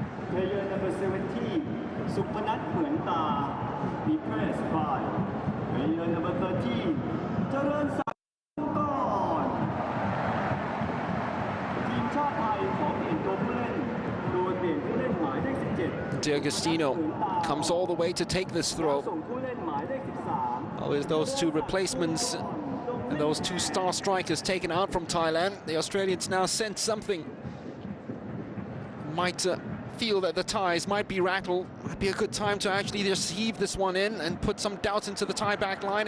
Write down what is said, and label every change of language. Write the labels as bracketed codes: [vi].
[en] Player number 17, Supanat Muenta, replaced by player number 13, Jarawansak. [th] ทีมชาติไทยขอเปลี่ยนตัวผู้เล่นโดยเปลี่ยนผู้เล่นหมายเลข 17 [en] D'Agostino comes all the way to take this throw. Well, with those two replacements And those two star strikers taken out from Thailand. The Australians now sense something. Might feel that the ties might be rattled. Might be a good time to actually just heave this one in and put some doubt into the Thai back line.